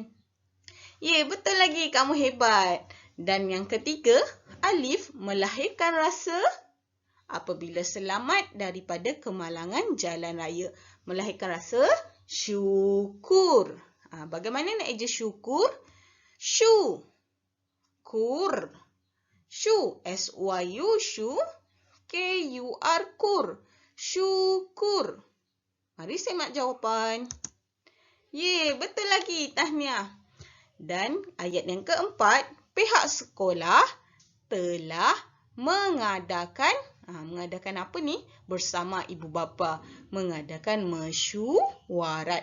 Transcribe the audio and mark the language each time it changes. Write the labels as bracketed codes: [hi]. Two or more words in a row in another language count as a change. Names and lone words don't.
[ms] Ye, betul lagi. Kamu hebat. Dan yang ketiga, Alif melahirkan rasa apabila selamat daripada kemalangan jalan raya. Melahirkan rasa syukur. Bagaimana nak eja syukur? Syu. Kur. Syu. SYU, syu. KUR, kur. Syukur. Mari simak jawapan. Ye, betul lagi. Tahniah. Dan ayat yang keempat, pihak sekolah telah mengadakan apa ni? Bersama ibu bapa. Mengadakan mesyuarat.